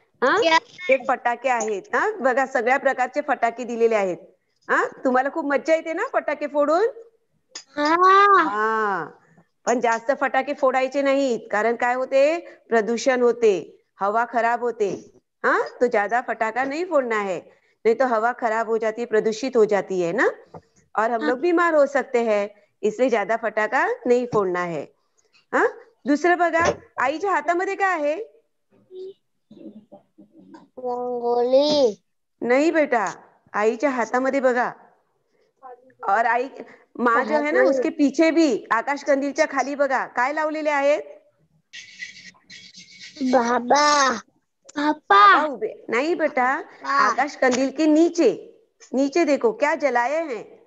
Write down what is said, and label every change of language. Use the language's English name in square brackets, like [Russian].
[Marathi] हा, ते फटाके आहेत. हा बघा, सगळ्या प्रकारचे फटाके दिलेले आहेत. हा, तुम्हाला खूप मज्जा येते ना फटाके फोडून? हा, पण जास्त फटाके फोडायचे नाहीत, कारण काय होते? प्रदूषण होते, हवा खराब होते. [Hindi] हाँ, तो ज्यादा फटाका नहीं फोड़ना है, नहीं तो हवा खराब हो जाती है, प्रदूषित हो जाती है ना, और हम लोग बीमार हो सकते हैं. इसलिए ज्यादा फटाका नहीं फोड़ना है. [Marathi] हाँ, दुसरं बघा, आईच्या हातामध्ये काय आहे? रंगोली. [Hindi] नहीं बेटा, [Marathi] आईच्या हातामध्ये बघा, [Hindi] और आई माँ जो है ना, उसके पीछे भी [Marathi] आकाश कंदीलच्या खाली बघा काय लावलेले आहेत? बाबा. [Hindi] बाबा उबे नहीं बेटा, आकाश कंदील के नीचे, नीचे देखो क्या जलाए हैं?